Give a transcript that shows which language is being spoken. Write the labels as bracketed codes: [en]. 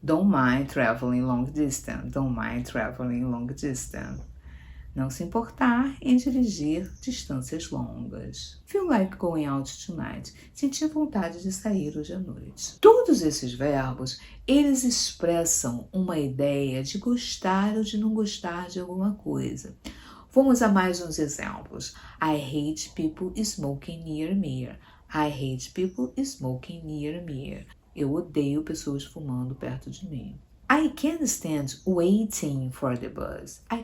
[en] Don't mind traveling long distance, [pt] não se importar em dirigir distâncias longas. [en] Feel like going out tonight, [pt] sentir vontade de sair hoje à noite. Todos esses verbos, eles expressam uma ideia de gostar ou de não gostar de alguma coisa. Vamos a mais uns exemplos. [en] I hate people smoking near me. I hate people smoking near me. [pt] Eu odeio pessoas fumando perto de mim. [en] I can't stand waiting for the bus.